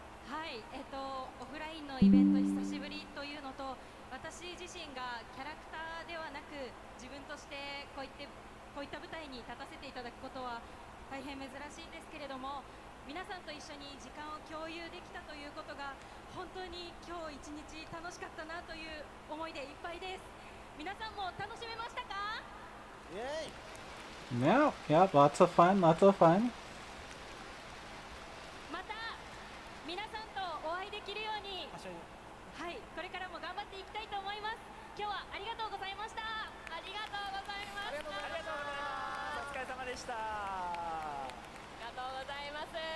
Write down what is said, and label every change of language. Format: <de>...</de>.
<ja>はい、オフラインのイベント久しぶりというのと、私自身がキャラクターではなく自分としてこういった舞台に立たせていただくことは大変珍しいんですけれども、皆さんと一緒に時間を共有できたということが本当に今日一日楽しかったなという思いでいっぱいです。皆さんも楽しめましたか？</ja> <en>Yeah, yeah, lots of fun, lots of fun.</en> <ja>また皆さんとお会いできるように、はい、これからも頑張っていきたいと思います。今日はありがとうございました。ありがとうございました。お疲れ様でした。ありがとうございます。</ja>